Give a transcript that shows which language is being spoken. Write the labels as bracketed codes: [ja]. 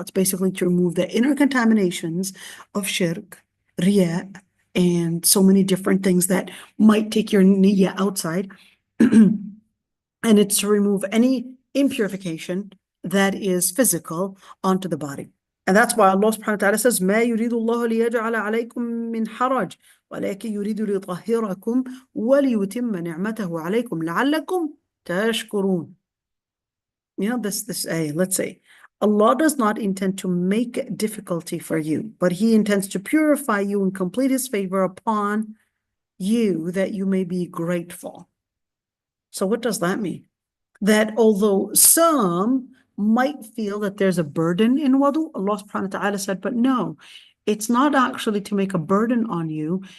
[en] It's basically to remove the inner contaminations of shirk, riya, and so many different things that might take your niyyah outside. And it's to remove any impurification that is physical onto the body. And that's why Allah subhanahu wa ta'ala says, [ar] مَا يُرِيدُ اللَّهُ لِيَجْعَلَ عَلَيْكُم مِّنْ حَرَجٍ وَلَكِنْ يُرِيدُ لِيُطَهِّرَكُم وَلِيُتِمَّ نِعْمَتَهُ عَلَيْكُم لَعَلَّكُمْ تَشْكُرُونَ. [en] This ayah, let's say, Allah does not intend to make difficulty for you, but He intends to purify you and complete His favor upon you that you may be grateful. So what does that mean? That although some might feel that there's a burden in wudu, Allah subhanahu wa ta'ala said, but no, it's not actually to make a burden on you.